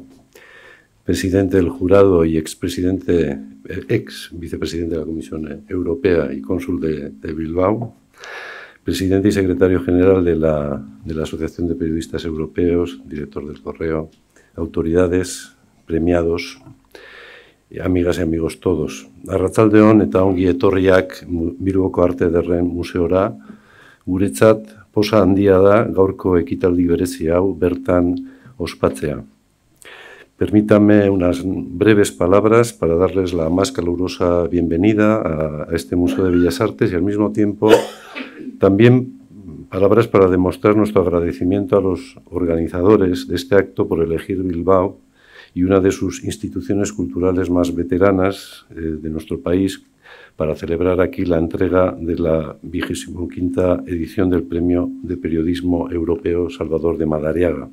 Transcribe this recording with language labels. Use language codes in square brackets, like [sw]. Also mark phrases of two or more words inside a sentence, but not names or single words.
[es] presidente del jurado y ex vicepresidente de la Comisión Europea y cónsul de Bilbao, presidente y secretario general de la Asociación de Periodistas Europeos, director del Correo, autoridades, premiados, amigas y amigos todos. [eu] Arratsaldeon eta ongi etorriak Bilboko Arte Ederren Museora, guretzat posa handia da gaurko ekitaldi berezi hau bertan ospatzea. [es] Permítanme unas breves palabras para darles la más calurosa bienvenida a este Museo de Bellas Artes y al mismo tiempo también palabras para demostrar nuestro agradecimiento a los organizadores de este acto por elegir Bilbao y una de sus instituciones culturales más veteranas de nuestro país para celebrar aquí la entrega de la 25ª edición del Premio de Periodismo Europeo Salvador de Madariaga.